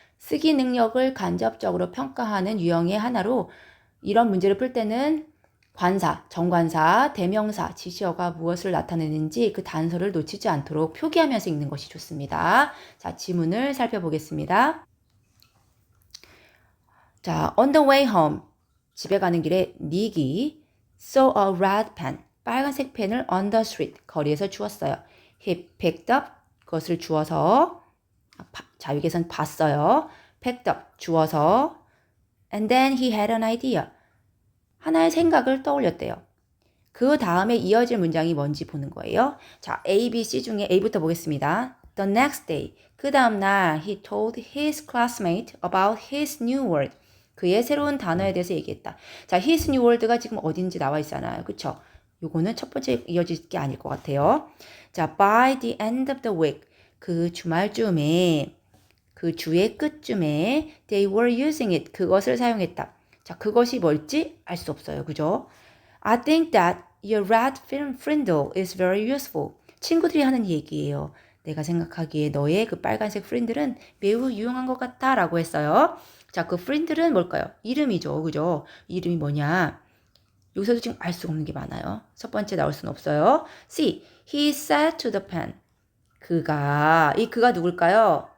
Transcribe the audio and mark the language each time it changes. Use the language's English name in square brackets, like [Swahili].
[Korean] 쓰기 능력을 간접적으로 평가하는 유형의 하나로 이런 문제를 풀 때는 관사, 정관사, 대명사, 지시어가 무엇을 나타내는지 그 단서를 놓치지 않도록 표기하면서 읽는 것이 좋습니다. 자, 지문을 살펴보겠습니다. [English] 자, on the way home, [Korean] 집에 가는 길에 닉이 [English] saw a red pen, [Korean] 빨간색 펜을 [English] on the street, [Korean] 거리에서 주웠어요. [English] He picked up, [Korean] 그것을 주워서, 자, 여기선 봤어요. [English] picked up, [Korean] 주워서, [English] and then he had an idea. [Korean] 하나의 생각을 떠올렸대요. 그 다음에 이어질 문장이 뭔지 보는 거예요. 자, A, B, C 중에 A부터 보겠습니다. [English] The next day, [Korean] 그 다음 날 [English] he told his classmate about his new word. [Korean] 그의 새로운 단어에 대해서 얘기했다. 자, [English] his new word [Korean] 가 지금 어딘지 나와 있잖아요. 그쵸? 요거는 첫 번째 이어질 게 아닐 것 같아요. [English] 자, by the end of the week, [Korean] 그 주말쯤에, 그 주의 끝쯤에 [English] they were using it, [Korean] 그것을 사용했다. 자, 그것이 뭘지 알 수 없어요. 그죠? [English] I think that your red frindle is very useful. [Korean] 친구들이 하는 얘기예요. 내가 생각하기에 너의 그 빨간색 프린들은 매우 유용한 것 같아 라고 했어요. 자, 그 프린들은 뭘까요? 이름이죠. 그죠? 이름이 뭐냐? 여기서도 지금 알 수가 없는 게 많아요. 첫 번째 나올 수는 없어요. [English] C. He said to the pen. [Korean] 그가 누굴까요?